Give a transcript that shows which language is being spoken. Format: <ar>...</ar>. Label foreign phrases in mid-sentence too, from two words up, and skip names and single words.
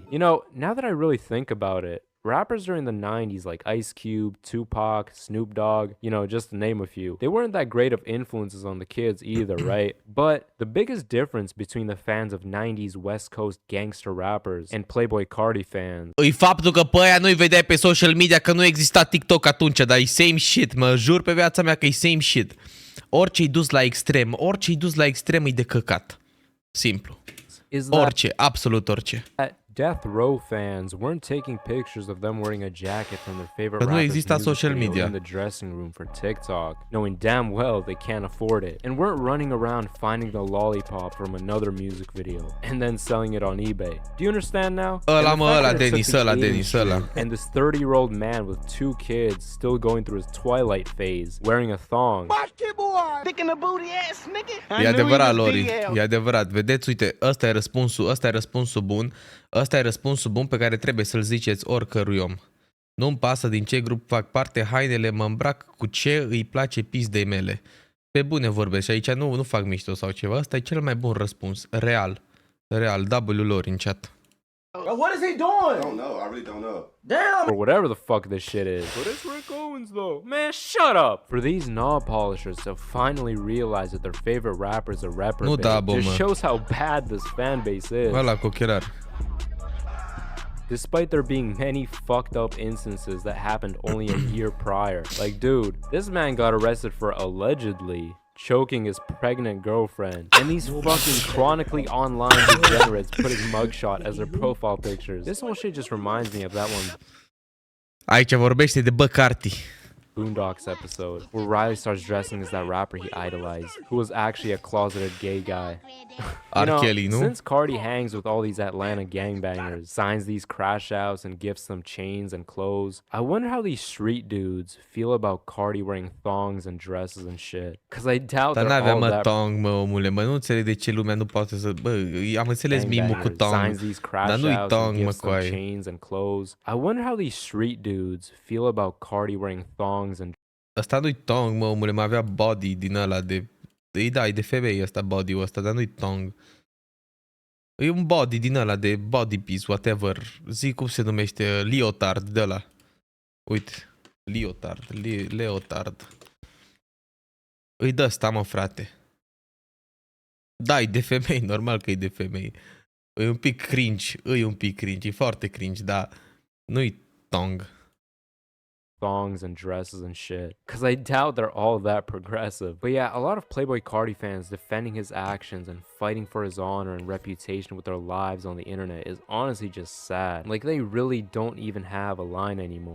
<en>You know, now that I really think about it, rappers during the 90s like Ice Cube, Tupac, Snoop Dogg, you know, just to name a few, they weren't that great of influences on the kids either, right? But the biggest difference between the fans of 90s West Coast gangster rappers and Playboi Carti fans</en> <ro>E faptul că pe aia nu-i vedeai pe</ro> <en>social media,</en> <ro>că nu exista TikTok atunci, dar e</ro> <en>same shit,</en> <ro>mă jur pe viața mea că e</ro> <en>same shit.</en> <ro>Orice-i dus la extrem, e de căcat. Simplu. Orice, absolut orice.</ro> <en>Death Row fans weren't taking pictures of them wearing a jacket from their favorite</en> <ro>nu</ro> <en>rapper's</en> <ro>exista</ro> <en>music</en> <ro>social</ro> <en>video</en> <ro>media</ro> <en>in the dressing room for TikTok, knowing damn well they can't afford it, and weren't running around finding the lollipop from another music video and then selling it on eBay. Do you understand now?</en> <ro>Ăla Dennis.</ro> <en>And this 30-year-old man with 2 kids still going through his twilight phase, wearing a thong.</en> <ro>E adevărat, Lori, e adevărat. Vedeți, uite, ăsta e răspunsul bun. Ăsta e răspunsul bun pe care trebuie să-l ziceți oricărui om. Nu-mi pasă din ce grup fac parte, hainele mă îmbrac cu ce îi place pizdei mele. Pe bune vorbesc și aici nu fac mișto sau ceva. Ăsta e cel mai bun răspuns. Real, W Lori în chat.</ro> <en>What is he doing? I don't know. I really don't know. Damn! Or whatever the fuck this shit is. But it's Rick Owens though. Man, shut up! For these knob polishers to finally realize that their favorite rapper's a reprobate just shows how bad this fan base is.</en> <ro>Ăla cu ochelar.</ro> <en>Despite there being many fucked up instances that happened only a year prior. Like, dude, this man got arrested for allegedly choking his pregnant girlfriend, and these fucking chronically online degenerates putting mugshot as their profile pictures. This whole shit just reminds me of that one</en> <ro>Aici vorbește de Carti.</ro> <en>Boondocks episode where Riley starts dressing as that rapper he idolized, who was actually a closeted gay guy. Since Carti hangs with all these Atlanta gangbangers, signs these crash outs and gifts them chains and clothes, I wonder how these street dudes feel about Carti wearing thongs and dresses and shit. Cause I doubt</en> <ro>Dar</ro> <en>they're all</en> <ro>n-avea</ro> <en>that... thong,</en> <ro>mă, omule, mă, nu înțeleg de ce lumea nu poate să... Bă, am înțeles mimul cu tong, dar nu-i tong, mă, coaie.</ro> <en>Chains and clothes. I wonder how these street dudes feel about Carti wearing thongs and...</en> <ro>Ăsta nu-i tong, mă, omule, mă, avea body din ăla de... Da, e de femei ăsta, body-ul ăsta, dar nu-i tong. E un body din ăla de</ro> <en>body piece, whatever.</en> <ro>Zic cum se numește, leotard de ăla. Uite, leotard. Îi dă ăsta, mă, frate. Da, e de femei, normal că e de femei. E un pic cringe, e foarte cringe, dar nu-i tong.</ro> <en>Thongs and dresses and shit. Cause I doubt they're all that progressive. But yeah, a lot of Playboi Carti fans defending his actions and fighting for his honor and reputation with their lives on the internet is honestly just sad. Like they really don't even have a line anymore.</en>